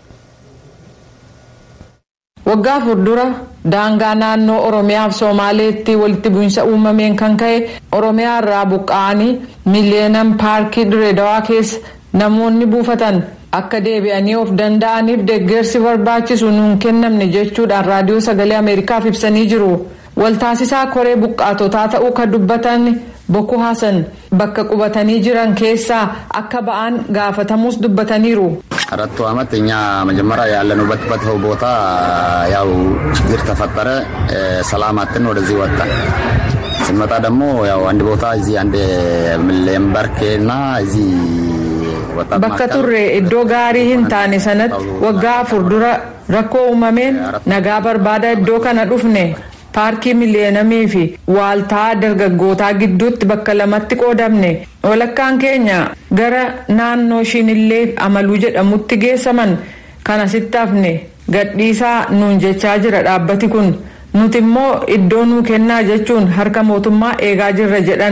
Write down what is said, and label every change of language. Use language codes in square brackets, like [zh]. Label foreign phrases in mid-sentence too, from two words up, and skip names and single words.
[om] Waggaa afur dura daangaa naannoo Oromiyaa fi Somaaleetti walitti bu'iinsa uumameen kan ka'e Oromiyaa irraa buqqa'anii Millennium Paarkii Dirreedawaa keessa namoonni buufatan akka deebi'anii of danda'aniif deeggarsi barbaachisu nuun kennamne jechuudhaan raadiyoo sagalee Ameerikaaf ibsanii jiru. Waltaasisaa koree buqqaatotaa ta'uu kan dubbatan Boko Hasan bakka qubatanii jiran keessaa akka ba'an gaafatamus dubbataniiru. [am] አራቱ አመት እኛ መጀመሪያ ያለንበት ቦታ ያው ችግር ተፈጠረ ሰላማትን ወደዚህ ወጣ ስንመጣ ደግሞ ያው አንድ ቦታ እዚህ አንድ ምሌምበርኬና እዚህ ወጣ [om] bakka turre iddoo gaarii hin taane sanatti waggaa afur dura rakkoo uumameen nagaa barbaada iddoo kana dhufne paarkii Millenniumii fi waaltaa dargaggootaa gidduutti bakka lamatti qoodamne walakkaan keenya gara naannoo Shinillee Amaluu jedhamutti geessaman kana sitti hafne gadhiisaa nuun jechaa jira dhaabbati kun nuti immoo iddoo nuu kennaa jechuun harka mootummaa eegaa jirra jedhan.